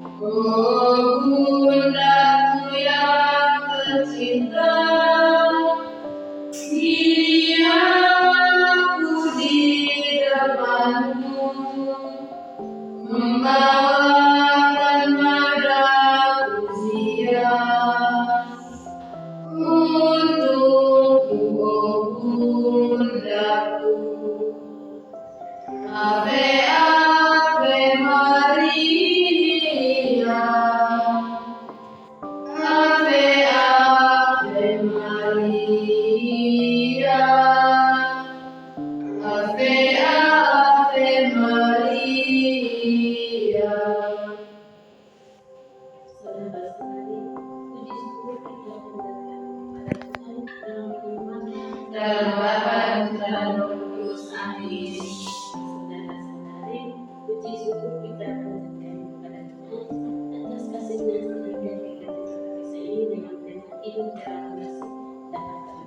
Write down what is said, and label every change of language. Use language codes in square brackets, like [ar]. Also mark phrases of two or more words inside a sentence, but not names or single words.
[id] Oh bundaku yang tercinta, kini aku di depanmu, membawakan nada pujian untukmu, oh bundaku. [la] Ave Ave Maria, Ave Ave Maria, Ave Ave Maria. [id] Saudara-saudari, puji syukur kita panjatkan kepada Tuhan dalam Bapa dan Putra dan Roh Kudus. Amin. Saudara-saudari, puji syukur kita panjatkan kepada Tuhan atas kasih-Nya sehingga kita bisa ini dengan tema hidup dalam kasih dan bersama.